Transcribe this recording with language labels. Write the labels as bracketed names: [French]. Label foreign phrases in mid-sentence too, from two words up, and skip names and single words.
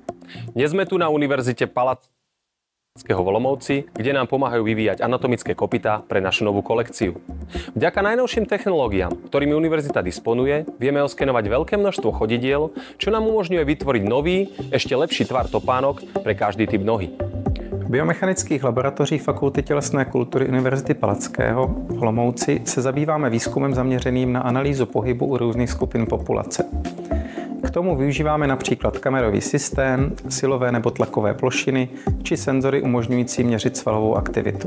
[Slovak] Dnes sme tu na Univerzite Palackého v Olomouci, kde nám pomáhajú vyvíjať anatomické kopytá pre našu novú kolekciu. Vďaka najnovším technológiám, ktorými univerzita disponuje, vieme oskenovať veľké množstvo chodidiel, čo nám umožňuje vytvoriť nový, ešte lepší tvar topánok pre každý typ nohy. [Czech] V biomechanických laboratořích Fakulty tělesné kultury Univerzity Palackého v Olomouci se zabýváme výzkumem zaměřeným na analýzu pohybu u různých skupin populace. K tomu využíváme například kamerový systém, silové nebo tlakové plošiny či senzory umožňující měřit svalovou aktivitu.